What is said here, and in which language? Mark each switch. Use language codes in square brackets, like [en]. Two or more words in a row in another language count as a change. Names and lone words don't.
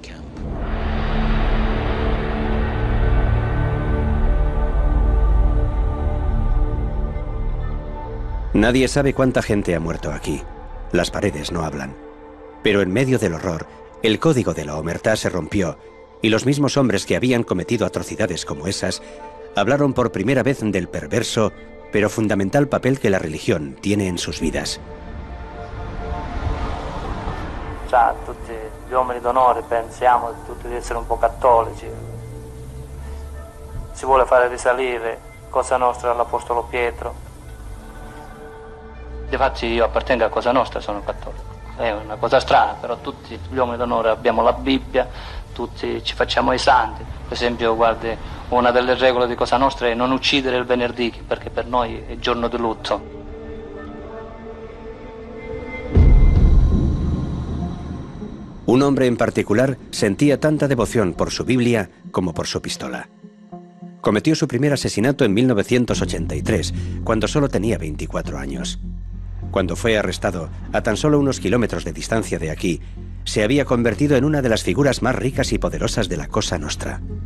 [es] Nadie sabe cuánta gente ha muerto aquí. Las paredes no hablan. Pero en medio del horror, el código de la omertá se rompió y los mismos hombres que habían cometido atrocidades como esas hablaron por primera vez del perverso pero fundamental papel que la religión tiene en sus vidas. [it] Già, tutti gli uomini d'onore pensiamo tutti di essere un po' cattolici. Si vuole fare risalire Cosa Nostra all'Apostolo Pietro. Difatti io appartengo a Cosa Nostra, sono cattolico. È una cosa strana, però tutti gli uomini d'onore abbiamo la Bibbia, tutti ci facciamo i santi. Per esempio, guardi, una delle regole di Cosa Nostra è non uccidere il venerdì, perché per noi è giorno di lutto. [es] Un hombre en particular sentía tanta devoción por su Biblia como por su pistola. Cometió su primer asesinato en 1983, cuando solo tenía 24 años. Cuando fue arrestado, a tan solo unos kilómetros de distancia de aquí, se había convertido en una de las figuras más ricas y poderosas de la Cosa Nostra.